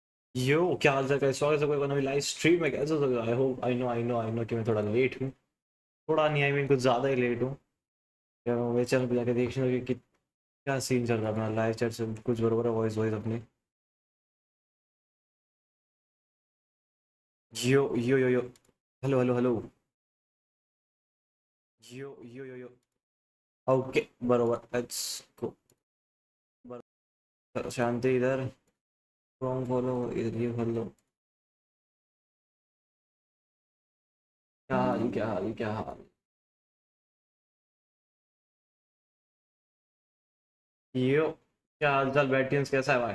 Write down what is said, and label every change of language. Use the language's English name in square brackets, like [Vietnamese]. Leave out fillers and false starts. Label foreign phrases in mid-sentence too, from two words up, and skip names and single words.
[Hindi] यो क्या हाल चाल, कैसे हो? कैसे कोई नवी [English] live stream [Hindi] में कैसे हो? [English] I hope I know [Hindi] कि मैं थोड़ा लेट हूँ। थोड़ा नहीं, [English] I mean [Hindi] कुछ ज़्यादा ही लेट हूँ। क्या मैं चैनल पे जाके देखना कि क्या सीन चल रहा है अपना [English] live chat [Hindi] से कुछ बरोबर है। वॉइस वॉइस अपनी यो यो यो यो। [English] hello hello hello. [Hindi] यो यो यो यो। ओके बरोबर, [English] let's go. [Hindi] शांति इधर। फ्रॉम फॉलो इधर, ये फॉलो। क्या हाल, क्या हाल, क्या हाल? यो क्या हाल चाल बैटियंस, कैसा है भाई?